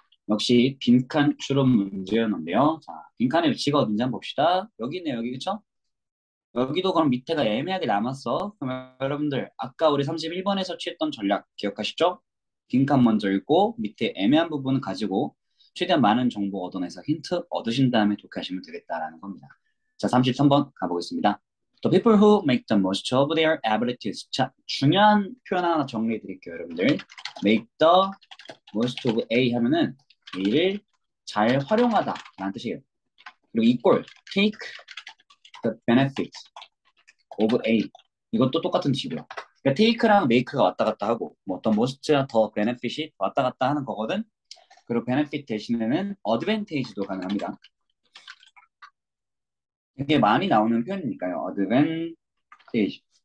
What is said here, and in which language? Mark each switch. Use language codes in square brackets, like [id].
[ko] 역시 빈칸 추론 문제였는데요. 자, 빈칸의 위치가 어딘지 한번 봅시다. 여기 있네요. 여기 그쵸? 여기도 그럼 밑에가 애매하게 남았어. 그럼 여러분들 아까 우리 31번에서 취했던 전략 기억하시죠? 빈칸 먼저 읽고 밑에 애매한 부분을 가지고 최대한 많은 정보 얻어내서 힌트 얻으신 다음에 독해하시면 되겠다라는 겁니다. 자, 33번 가보겠습니다. [en] The people who make the most of their abilities. [ko] 자, 중요한 표현 하나 정리해 드릴게요, 여러분들. [en] Make the most of A [ko] 하면은 A를 잘 활용하다 라는 뜻이에요. 그리고 [en] equal, take the benefit of A. [ko] 이것도 똑같은 뜻이고요. 그러니까 take랑 make가 왔다 갔다 하고 뭐 어떤 most와 더 benefit이 왔다 갔다 하는 거거든. 그리고 benefit 대신에는 advantage도 가능합니다. 이게 많이 나오는 표현이니까요. [en] advantage.